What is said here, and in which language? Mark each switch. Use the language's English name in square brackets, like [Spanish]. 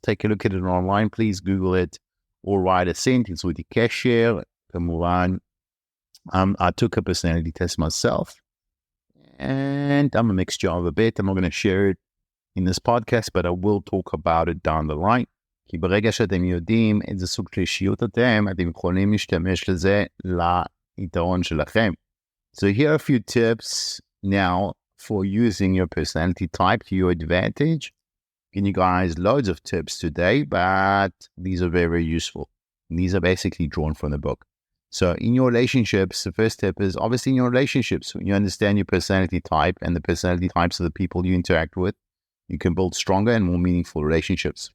[English] Take a look at it online. Please Google it or write a sentence with the cashier. I took a personality test myself, and I'm a mixture of a bit. I'm not going to share it in this podcast, but I will talk about it down the line. [Hebrew] כי ברגע שאתם יודעים איזה סוג של אישיות אתם יכולים להשתמש לזה ליתרון שלכם. [English] So here are a few tips now for using your personality type to your advantage. Giving you guys loads of tips today, but these are very, very useful. And these are basically drawn from the book. So in your relationships, the first tip is obviously in your relationships, when you understand your personality type and the personality types of the people you interact with, you can build stronger and more meaningful relationships.